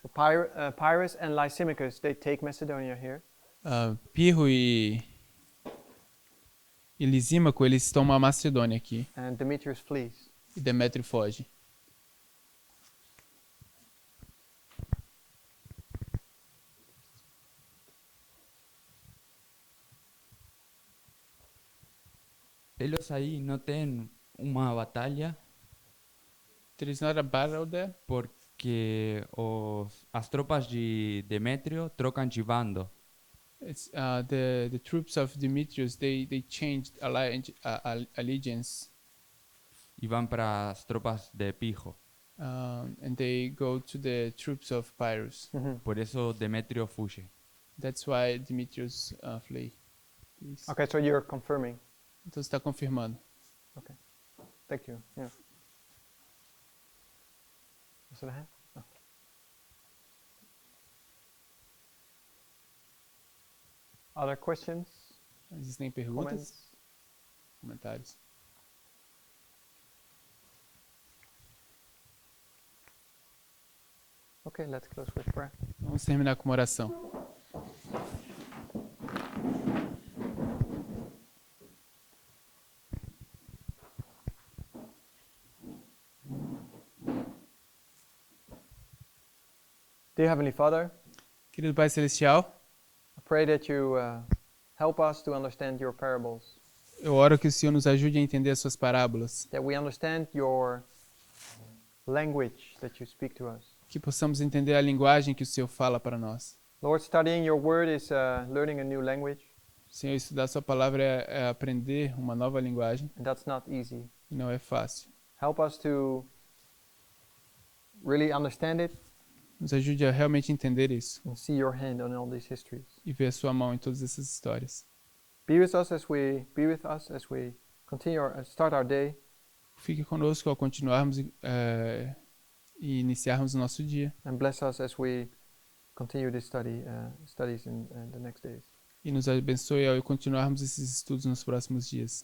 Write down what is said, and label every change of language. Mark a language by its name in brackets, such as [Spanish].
[English] So Pyrrhus and Lysimachus, they take Macedonia here. [Portuguese] Pirro e Lisímaco, eles tomam a Macedônia aqui. [English] And Demetrius flees. [Portuguese] E Demétrio foge. Eles aí não têm uma batalha [English] There is not a battle there [Portuguese] porque as tropas de Demétrio trocam de bando. [English] It's the troops of Demetrius, they changed allegiance, [Portuguese] E vão para as tropas de Pirro. [English] and they go to the troops of Pyrrhus. [Portuguese] Por isso Demétrio fuge. [English] That's why Demetrius flee. Okay, so you're confirming. [Portuguese] Então você está confirmando. [English] Thank you. Yeah. Was it a hand? No. Other questions? [Portuguese] Existem perguntas? [English] Comments? [Portuguese] Comentários? [English] Okay, let's close with prayer. [Portuguese] Vamos terminar com uma oração. [English] Dear Heavenly Father, [Portuguese] Querido Pai Celestial, [English] I pray that you help us to understand your parables. [Portuguese] Eu oro que o Senhor nos ajude a entender as suas parábolas, [English] that we understand your language that you speak to us. [Portuguese] que possamos entender a linguagem que o Senhor fala para nós. [English] Lord, studying your word is learning a new language, [Portuguese] Senhor, estudar a sua palavra é aprender uma nova linguagem, [English] and that's not easy. [Portuguese] e não é fácil. [English] Help us to really understand it [Portuguese] Nos ajude a realmente entender isso [English] and see your hand on all these histories. [Portuguese] e ver a sua mão em todas essas histórias. [English] Be with us as we continue start our day. [Portuguese] Fique conosco ao continuarmos e iniciarmos o nosso dia. [English] And bless us as we continue this studies in the next days. [Portuguese] E nos abençoe ao continuarmos esses estudos nos próximos dias.